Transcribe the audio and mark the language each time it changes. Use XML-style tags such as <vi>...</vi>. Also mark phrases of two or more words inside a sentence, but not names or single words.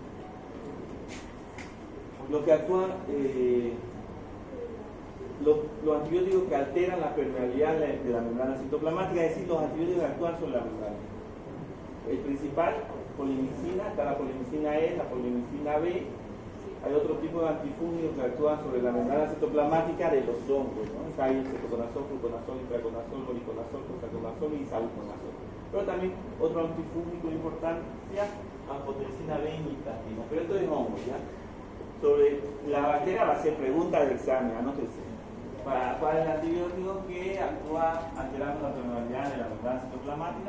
<es>Lo que actúan, los antibióticos que alteran la permeabilidad de la membrana citoplasmática, es decir, los antibióticos que actúan sobre la membrana. El principal, polimicina, está la polimicina E, la polimicina B. Hay otro tipo de antifúngicos que actúan sobre la membrana citoplasmática de los hongos, ¿no? Está ahí el cetoconazol, fluconazol, itraconazol, moriconazol, prosaconazol y saluconazol. Pero también otro antifúngico importante, anfotericina B y nitatina. Pero esto es hongos, ¿ya? Sobre la bacteria va a ser pregunta del examen, anótese. ¿Cuál es el antibiótico que actúa alterando la permeabilidad de la membrana citoplasmática?</es>